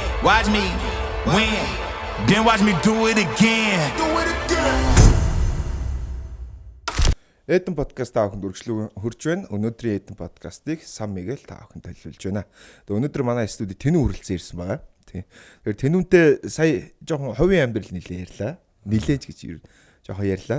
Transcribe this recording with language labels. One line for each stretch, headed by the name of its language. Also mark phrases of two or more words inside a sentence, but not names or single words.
English: Watch me win, then watch me do it again.
Mongolian: Эдэн подкаст та бүхэнд үргэлжлэн хурж байна. Өнөөдрийн Эдэн подкастыг Сан Мигэл та бүхэнд төлөвлөж байна. Тэгээ өнөөдөр манай студид Тэнүү хүрэлцэн ирсэн байгаа. Тий. Тэгэхээр Тэнүүнтэй сая жоохон хувийн амьдрал нэлээ ярьлаа. Нилээж гэж жоохон ярьлаа.